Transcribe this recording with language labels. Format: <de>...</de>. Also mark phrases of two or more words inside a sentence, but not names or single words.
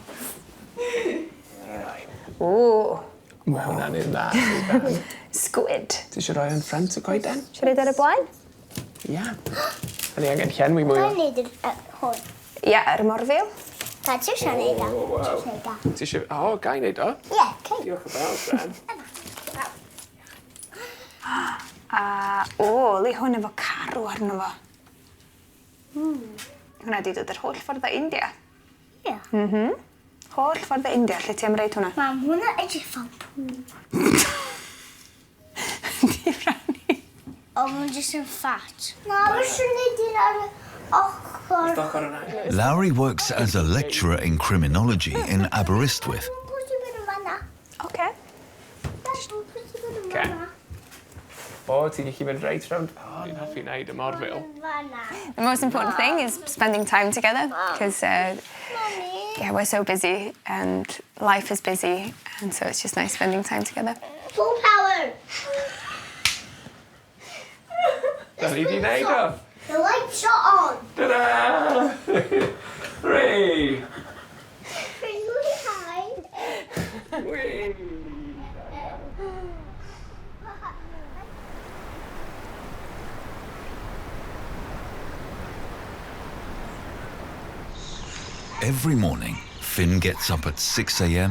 <cy>Ooh, Mae hwnna'n un dda. squid. Ti eisiau rhoi yn ffrant y coeden?</cy> <en>Should I do it blaen?</en> <cy>Ia. Ni angen llenwi mwy o. Ga'n neud hwn? Ie, yr morfil. Ta ti eisiau neud o? Ti eisiau... O, gai wneud o? Ie, cei. Diolch yn fawr, Bran. Li hwn efo carw arno fo. Hwna di dod yr holl ffordd o India. Ie. Holl ffordd o India, lle ti am reid hwnna? Mam, hwnna edrych fel pŵ. Di rannu. O, mae'n jyst yn ffat. Na, mae eisiau neud un ar y ochr. Ochr yna.</cy> <en>Lowry works as a lecturer in criminology in Aberystwyth.</en> <cy>Pwy sy'n mynd yn fanna? Okay. Pwy sy'n mynd yn Oce. fanna? O, ti'n gallu mynd reit rownd. O, ni'n hoffi wneud y morfil.</cy> <en>The most important thing is spending time together, because we're so busy and life is busy, and so it's just nice spending time together. Full power.</en> <cy>Da ni di wneud o.</cy> <en>The lights are on. Ta-da! Hooray! Really high. Whee! Every morning, Finn gets up at 6 a.m.</en>